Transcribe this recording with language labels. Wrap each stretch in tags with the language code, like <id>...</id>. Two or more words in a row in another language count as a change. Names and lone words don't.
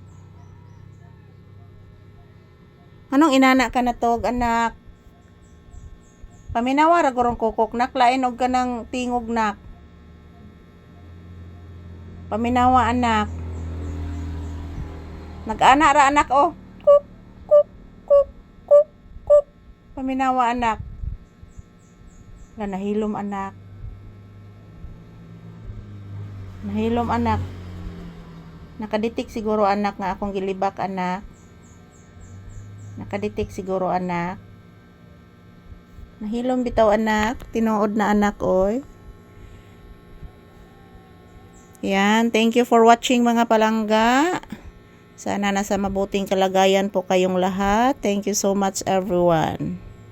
<ceb>Anong inana ka na tog anak? Paminawa ra gorong kukok nak, lain og kanang tingog nak. Paminawa anak. Nag-ana ra anak oh. Kuk kuk kuk kuk kuk. Paminawa anak. Nahilom anak. Nahilom anak. Nakaditik siguro anak nga akong gilibak anak. Nakaditik siguro anak. Nahilom bitaw anak. Tinuod na anak oy. Yan.</ceb> <en>Thank you for watching</en> <ceb>mga palangga.</ceb> <tl>Sana nasa mabuting kalagayan po kayong lahat.</tl> <en>Thank you so much everyone.</en>